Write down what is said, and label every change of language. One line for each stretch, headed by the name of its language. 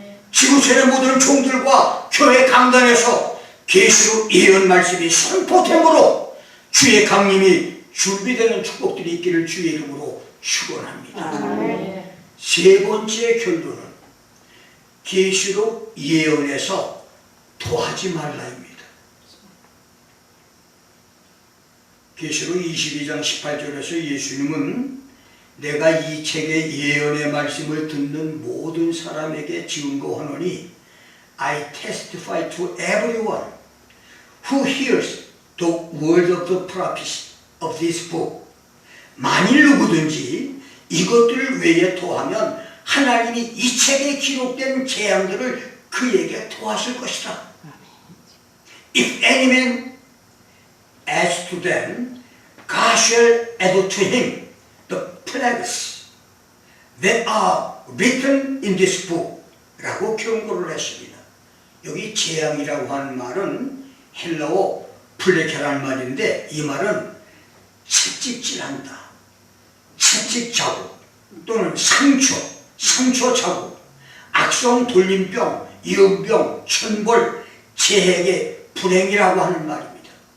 Korean: 지구촌의 모든 종들과 교회 강단에서 계시록 예언 말씀이 선포됨으로 주의 강림이 준비되는 축복들이 있기를 주의 이름으로 축원합니다. 세 번째 결론은 계시록 예언에서 더하지 말라입니다. 계시록 22장 18절에서 예수님은 내가 이 책의 예언의 말씀을 듣는 모든 사람에게 증거하노니
English: I testify to everyone who hears the word of the prophecy of this book.
Korean: 만일 누구든지 이것들 외에 토하면 하나님이 이 책에 기록된 재앙들을 그에게 토하실 것이다.
English: If any man adds to them, God shall add to him the plagues that are written in this book
Korean: 라고 경고를 했습니다. 여기 재앙이라고 하는 말은 헬라어 플레케라는 말인데, 이 말은 채찍질한다, 채찍자국 또는 상처 자국, 악성 돌림병, 이음병, 천벌, 재해의 불행이라고 하는 말입니다.